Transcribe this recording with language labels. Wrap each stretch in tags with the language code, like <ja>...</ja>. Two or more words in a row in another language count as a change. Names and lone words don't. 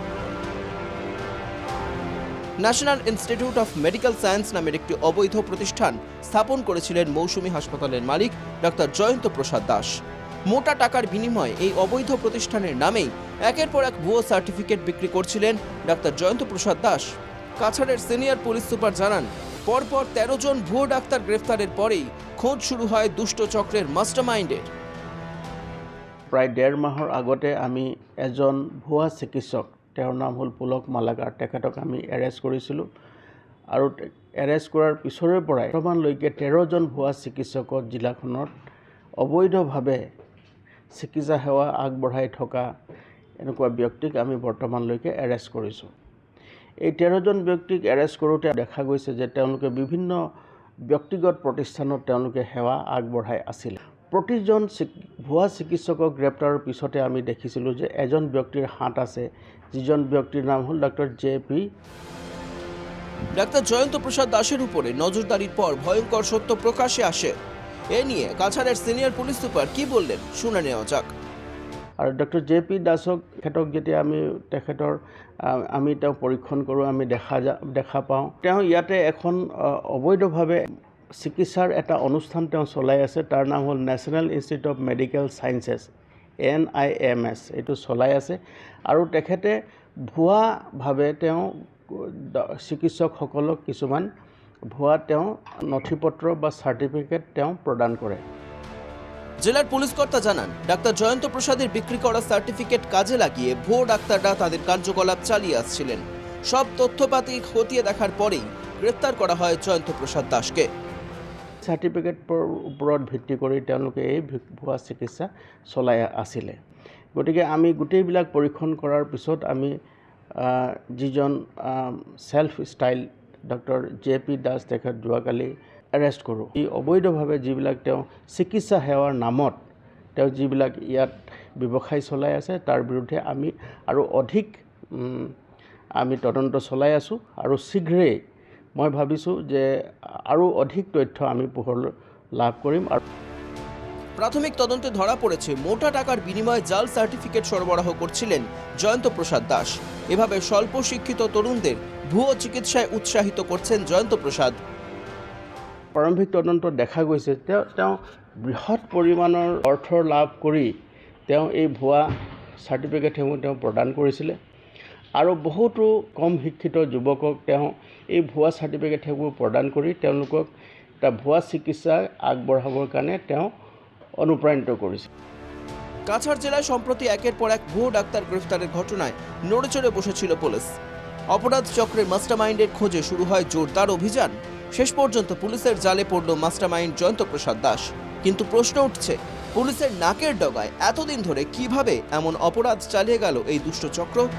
<bn>ন্যাশনাল ইনস্টিটিউট অফ মেডিকেল সায়েন্স নামের একটি অবৈধ প্রতিষ্ঠান স্থাপন করেছিলেন মৌসুমী হাসপাতালের মালিক ডাক্তার জয়ন্ত প্রসাদ দাস। মোটা টাকার বিনিময়ে এই অবৈধ প্রতিষ্ঠানের নামেই একের পর এক ভুয়ো সার্টিফিকেট বিক্রি করছিলেন ডাক্তার জয়ন্ত প্রসাদ দাস। কাছাড়ের সিনিয়র পুলিশ সুপার জানান, পরপর ১৩ জন ভুয়ো ডাক্তার গ্রেফতারের পরেই খোঁজ শুরু হয় দুষ্ট চক্রের মাস্টারমাইন্ডের।</bn> <as>প্ৰায় ১.৫ মাহৰ আগতে আমি এজন ভুৱা চিকিৎসক, তেওঁৰ নাম হ'ল পুলক মালাকাৰ, তেখেতক আমি এৰেষ্ট কৰিছিলোঁ আৰু এৰেষ্ট কৰাৰ পিছৰে পৰাই বৰ্তমানলৈকে ১৩ জন ভুৱা চিকিৎসকক জিলাখনত অবৈধভাৱে চিকিৎসা সেৱা আগবঢ়াই থকা এনেকুৱা ব্যক্তিক আমি বৰ্তমানলৈকে এৰেষ্ট কৰিছোঁ। এই ১৩ জন ব্যক্তিক এৰেষ্ট কৰোঁতে দেখা গৈছে যে তেওঁলোকে বিভিন্ন ব্যক্তিগত প্ৰতিষ্ঠানত তেওঁলোকে সেৱা আগবঢ়াই আছিল। প্ৰতিজন ভুৱা চিকিৎসকক গ্ৰেপ্তাৰৰ পিছতে আমি দেখিছিলোঁ যে এজন ব্যক্তিৰ হাত আছে, যিজন ব্যক্তিৰ নাম হ'ল ডাক্তার জে.পি.</as> <bn>ডাক্তার জয়ন্ত প্রসাদ দাসের উপরে নজরদারির পর ভয়ঙ্কর সত্য প্রকাশে আসে। এ নিয়ে কাছাড়ের সিনিয়র পুলিশ সুপার কি বললেন শুনে নেওয়া যাক।</bn> <as>আৰু ডক্টৰ জে.পি. দাসক তেখেতক যেতিয়া আমি তেওঁ পৰীক্ষণ কৰোঁ, আমি দেখা পাওঁ তেওঁ ইয়াতে এখন অবৈধভাৱে চিকিৎসাৰ এটা অনুষ্ঠান তেওঁ চলাই আছে। তাৰ নাম হ'ল নেশ্যনেল ইনষ্টিটিউট অফ মেডিকেল ছায়েন্সেছ NIMS, এইটো চলাই আছে। আৰু তেখেতে ভুৱাভাৱে তেওঁ চিকিৎসকসকলক কিছুমান ভুৱা তেওঁ নথিপত্ৰ বা সার্টিফিকেট তেওঁ প্রদান করে।</as> <bn>জেলার পুলিশ কর্তা জানান, ডাক্তার জয়ন্ত প্রসাদের বিক্রি করা সার্টিফিকেট কাজে লাগিয়ে ভুয়ো ডাক্তাররা তাদের কার্যকলাপ চালিয়ে আসছিলেন। সব তথ্যপাতি খতিয়ে দেখার পরেই গ্রেফতার করা হয় জয়ন্ত প্রসাদ দাসকে।</bn> <as>সার্টিফিকেটৰ ওপৰত ভিত্তি কৰি তেওঁলোকে এই ভুৱা চিকিৎসা চলাই আছিলে। গতিকে আমি গোটেইবিলাক পৰীক্ষণ কৰাৰ পিছত আমি যিজন</as> <en>self style</en> <as>ডক্টৰ জে.পি. দাস তেখেত যোৱাকালি এৰেষ্ট কৰোঁ। এই অবৈধভাৱে যিবিলাক তেওঁ চিকিৎসা সেৱাৰ নামত তেওঁ যিবিলাক ইয়াত ব্যৱসায় চলাই আছে তাৰ বিৰুদ্ধে আমি আৰু অধিক আমি তদন্ত চলাই আছোঁ আৰু শীঘ্ৰেই মই ভাবিছোঁ যে আৰু অধিক তথ্য আমি পোহৰ লাভ কৰিম। আৰু</as> <bn>প্রাথমিক তদন্তে ধরা পড়েছে মোটা টাকার বিনিময়ে জাল সার্টিফিকেট সরবরাহ করছিলেন জয়ন্ত প্রসাদ দাস। এভাবে স্বল্প শিক্ষিত তরুণদের ভুয়ো চিকিৎসায় উৎসাহিত করছেন জয়ন্ত প্রসাদ।</bn> <as>প্ৰাৰম্ভিক তদন্তত দেখা গৈছে তেওঁ বৃহৎ পৰিমাণৰ অৰ্থ লাভ কৰি তেওঁ এই ভুৱা চাৰ্টিফিকেটসমূহ তেওঁ প্ৰদান কৰিছিলে আৰু বহুতো কম শিক্ষিত যুৱকক তেওঁ এই ভুৱা চাৰ্টিফিকেটসমূহ প্ৰদান কৰি তেওঁলোকক এটা ভুৱা চিকিৎসা আগবঢ়াবৰ কাৰণে তেওঁ অনুপ্ৰাণিত কৰিছে।</as> <bn>কাছাড় জেলায় সম্প্রতি একের পর এক ভুয়ো ডাক্তার গ্রেফতারের ঘটনায় নড়েচড়ে বসেছিল পুলিশ। অপরাধ চক্রের মাস্টারমাইন্ডের খোঁজে শুরু হয় জোরদার অভিযান। শেষ পর্যন্ত পুলিশের জালে পড়ল মাস্টারমাইন্ড জয়ন্ত প্রসাদ দাস। কিন্তু প্রশ্ন উঠছে, পুলিশের নাকের ডগায় এতদিন ধরে কিভাবে এমন অপরাধ চালিয়ে গেল এই দুষ্ট চক্র?</bn>